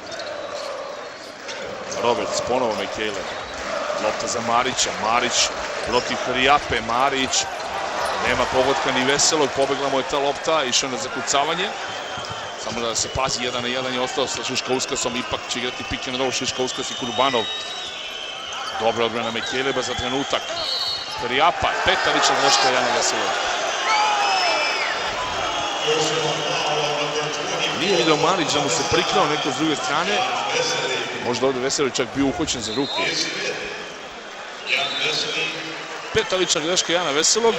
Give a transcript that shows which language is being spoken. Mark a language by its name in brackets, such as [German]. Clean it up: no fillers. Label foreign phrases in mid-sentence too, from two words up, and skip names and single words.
[Serbian] Робертс, ponovo Makkalebs. Lopta za Marića. Marić protiv Hrijape. Marić. Nema pogotka ni Veselog. Pobegla mu je ta lopta. Išao na zakucavanje. Samo da se pazi, 1-1 je ostao sa Šiškauskasom. Ipak će igrati [English] pick and roll [Serbian] Šiškauskas i Kurbanov. Dobra odbrana Makkaleba za trenutak. Hrijapa. Peta lična greška Jana Veselog. Nije vidio Marić da mu se prikrao neko s druge strane. Možda ovdje Veselog čak bio uhoćen za ruku. Peta lična greška Jana Veselog.